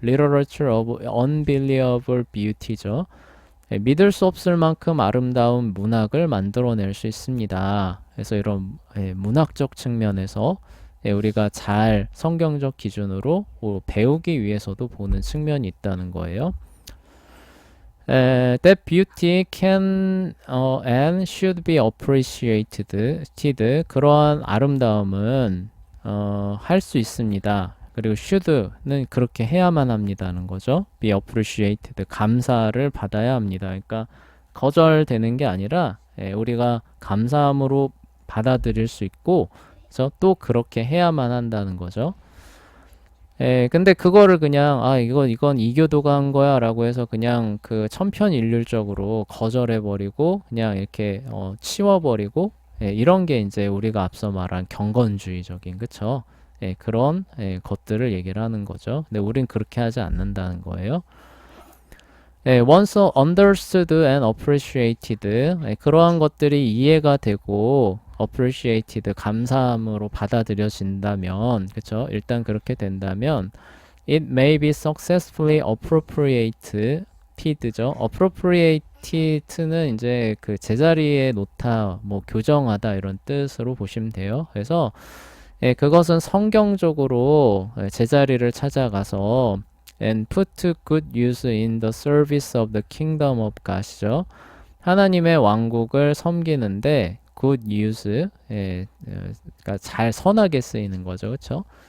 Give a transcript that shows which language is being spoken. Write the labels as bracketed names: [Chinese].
[English] literature of unbelievable beauty죠. [Korean] 믿을 수 없을 만큼 아름다운 문학을 만들어낼 수 있습니다. 그래서 이런 문학적 측면에서 우리가 잘 성경적 기준으로 배우기 위해서도 보는 측면이 있다는 거예요. [English] That beauty can and should be appreciated. [Korean] 그러한 아름다움은 할 수 있습니다. 그리고 should는 그렇게 해야만 합니다는 거죠. [English] be appreciated. [Korean] 감사를 받아야 합니다. 그러니까 거절되는 게 아니라 우리가 감사함으로 받아들일 수 있고 그래서 또 그렇게 해야만 한다는 거죠. 근데 그거를 그냥 이건 이교도가 한 거야 라고 해서 그냥 그 천편일률적으로 거절해버리고 그냥 이렇게 치워버리고 이런 게 이제 우리가 앞서 말한 경건주의적인 그쵸? 그런 것들을 얘기를 하는 거죠. 근데 우린 그렇게 하지 않는다는 거예요. [English] once understood and appreciated [Korean] 그러한 것들이 이해가 되고 appreciated 감사함으로 받아들여진다면 그쵸? 일단 그렇게 된다면 [English] It may be successfully appropriated죠. [Korean] appropriated는 이제 그 제자리에 놓다, 뭐 교정하다 이런 뜻으로 보시면 돼요. 그래서 예, 그것은 성경적으로 제자리를 찾아가서 [English] and put to good use in the service of the kingdom of God이죠. [Korean] 하나님의 왕국을 섬기는데 [English] good use, [Korean] 그러니까 잘 선하게 쓰이는 거죠, 그렇죠?